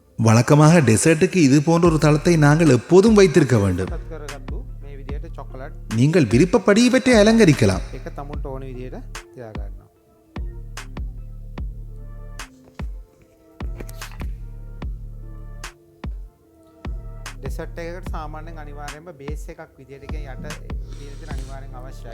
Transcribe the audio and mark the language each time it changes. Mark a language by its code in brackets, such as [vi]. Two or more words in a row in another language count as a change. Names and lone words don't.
[ta] வழக்கமாக டெசர்ட்டுக்கு இது போன்ற ஒரு தளத்தை நாங்கள் எப்போதும் வைத்திருக்க வேண்டும். [si] සත් කරගත්තු මේ විදිහට චොකලට් [ta] நீங்கள் விருப்பப்படி இவற்றை அலங்கரிக்கலாம். [si] එක තමුන්ට ඕන විදිහට තියාගන්නවා. ඩෙසර්ට් එකකට සාමාන්‍යයෙන් අනිවාර්යයෙන්ම බේස් එකක් විදිහට කියන යට විදිහට අනිවාර්යෙන් අවශ්‍යයි.